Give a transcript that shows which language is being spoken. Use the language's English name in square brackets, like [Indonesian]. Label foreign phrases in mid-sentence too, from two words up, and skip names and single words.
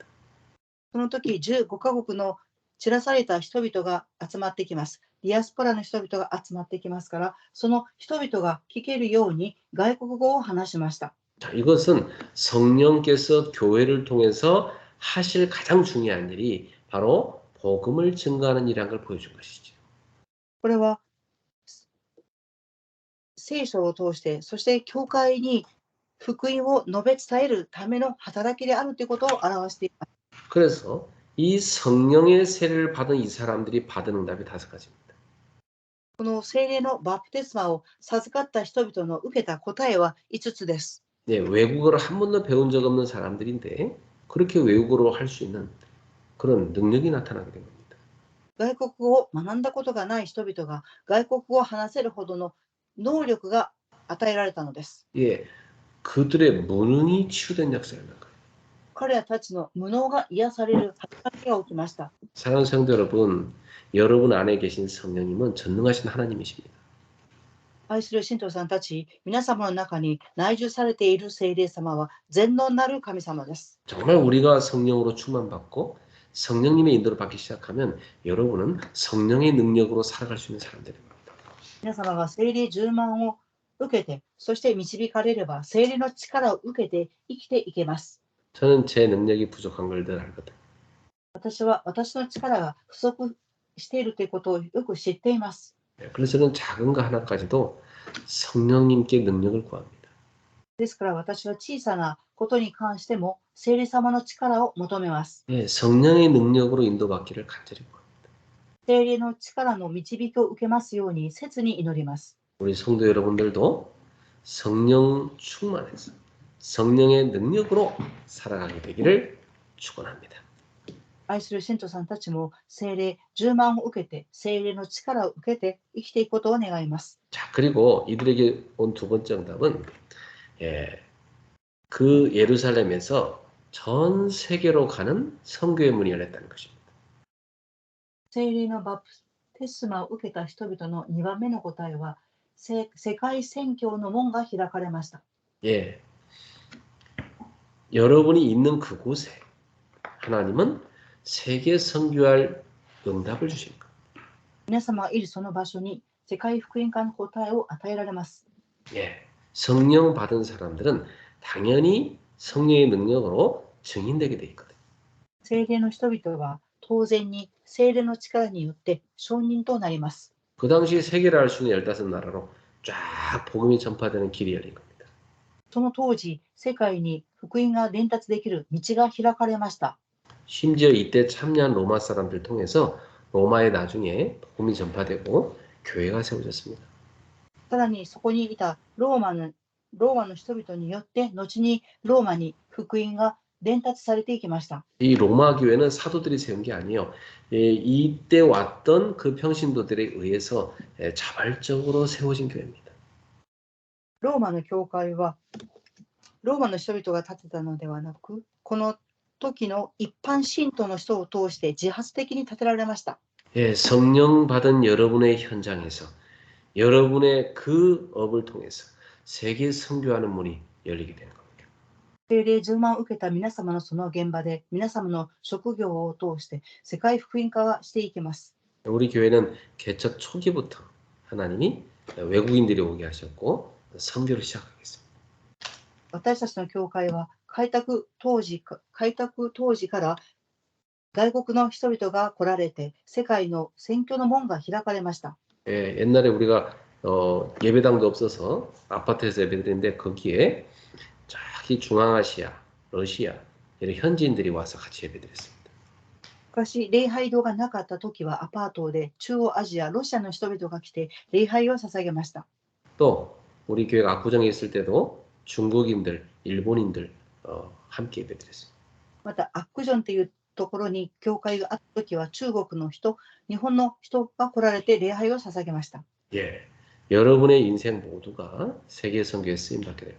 [Japanese] その時15カ国の散らされた人々が集まってきます。ディアスポラの人々が集まってきますから、その人々が聞けるように外国語を話しました。 [Korean] 자, 이것은 성령께서 교회를 통해서 하실 가장 중요한 일이 바로 복음을 증거하는 일이라는 걸 보여준 것이죠. [Japanese] これは聖書を通して、そして教会に福音を述べ伝えるための働きであるということを表しています。 [Korean] 그래서 이 성령의 세례를 받은 이 사람들이 받은 응답이 5가지입니다. [Japanese] この聖霊のバプテスマを授かった人々の受けた答えは5つです。 [Korean] 네, 외국어를 한 번도 배운 적 없는 사람들인데 그렇게 외국어로 할 수 있는 그런 능력이 나타나게 된 겁니다. [Japanese] 外国語を学んだことがない人々が外国語を話せるほどの能力が与えられたのです。 [Korean] 예, 그들의 무능이 치유된 역사를 난 거예요. [Japanese] 彼らたちの無能が癒される働きが起きました。 [Korean] 사랑하는 성도 여러분, 여러분 안에 계신 성령님은 전능하신 하나님이십니다. [Japanese] 愛する信徒さんたち、皆様の中に内住されている聖霊様は全能なる神様です。 [Korean] 정말 우리가 성령으로 충만받고 성령님의 인도를 받기 시작하면 여러분은 성령의 능력으로 살아갈 수 있는 사람들입니다. [Japanese] 皆様が聖霊充満を受けて、そして導かれれば聖霊の力を受けて生きていけます。 [Korean] 저는 제 능력이 부족한 걸 늘 알거든요. [Japanese] 私は私の力が不足しているということをよく知っています。 [Korean] 그래서 저는 작은 거 하나까지도 성령님께 능력을 구합니다. [Japanese] ですから私は小さなことに関しても聖霊様の力を求めます。 [Korean] 예, 성령의 능력으로 인도받기를 간절히 구합니다. [Japanese] 聖霊の力の導きを受けますように切に祈ります。 [Korean] 우리 성도 여러분들도 성령 충만해서 성령의 능력으로 살아가게 되기를 축원합니다. [Japanese] 愛する信徒さんたちも聖霊充満を受けて、聖霊の力を受けて生きていくことを願います。 [Korean] 자, 그리고 이들에게 온 두 번째 응답은 그 예루살렘에서 전 세계로 가는 선교의 문이 열렸다는 것입니다. [Japanese] 聖霊のバプテスマを受けた人々の2番目の答えは、世界宣教の門が開かれました。 [Korean] 예, 여러분이 있는 그곳에 하나님은 세계 선교할 응답을 주신 것. [Japanese] 皆様がいるその場所に世界福音化の答えを与えられます。 [Korean] 예, 성령 받은 사람들은 당연히 성령의 능력으로 증인되게 돼 있거든요. [Japanese] 聖霊の人々は当然に聖霊の力によって証人となります。 [Korean] 그 당시 세계를 알 수 있는 15나라로 쫙 복음이 전파되는 길이 열린 겁니다. [Japanese] その当時、世界に福音が伝達できる道が開かれました。 [Korean] 심지어 이때 참여한 로마 사람들 통해서 로마에 나중에 복음이 전파되고 교회가 세워졌습니다. [Japanese] さらにそこにいたローマのローマの人々によって後にローマに福音が伝達されていきました。 [Korean] 이 로마 교회는 사도들이 세운 게 아니에요. 이때 왔던 그 평신도들에 의해서 자발적으로 세워진 교회입니다. [Japanese] ローマの教会はローマの人々が建てたのではなく、この時の一般信徒の人を通して自発的に建てられました。 [Korean] 예, 성령 받은 여러분의 현장에서 여러분의 그 업을 통해서 세계 선교하는 문이 열리게 되는 겁니다. [Japanese] 聖霊充満を受けた皆様のその現場で、皆様の職業を通して世界福音化がしていきます。 [Korean] 우리 교회는 개척 초기부터 하나님이 외국인들이 오게 하셨고 선교를 시작하겠습니다. [Japanese] 私たちの教会は開拓当時から外国の人々が来られて、世界の宣教の門が開かれました。 [Korean] 예, 옛날에 우리가 예배당도 없어서 아파트에서 예배드리는데 거기에 저기 중앙아시아, 러시아 이런 현지인들이 와서 같이 예배드렸습니다. [Japanese] 昔、礼拝堂がなかった時はアパートで中央アジア、ロシアの人々が来て礼拝を捧げました。 [Korean] 또 우리 교회가 압구정에 있을 때도 중국인들, 일본인들 함께 예배드렸습니다. [Japanese] また、アックジョンというところに教会があった時は中国の人、日本の人が来られて礼拝を捧げました。 [Korean] 예, 여러분의 인생 모두가 세계 선교에 쓰임 받게 됩니다.